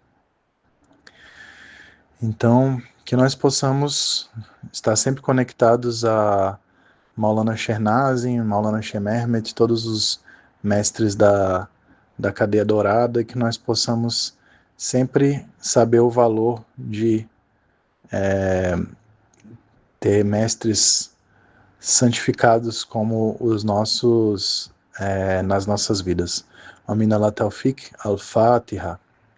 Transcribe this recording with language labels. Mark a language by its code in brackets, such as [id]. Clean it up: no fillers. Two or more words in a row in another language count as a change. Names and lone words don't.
[pt] Então, que nós possamos estar sempre conectados a Maulana Shernazin, Maulana Sheikh Mehmet, todos os mestres da cadeia dourada, e que nós possamos sempre saber o valor de ter mestres santificados como os nossos nas nossas vidas. [ar] آمين على التوفيق، الفاتحة.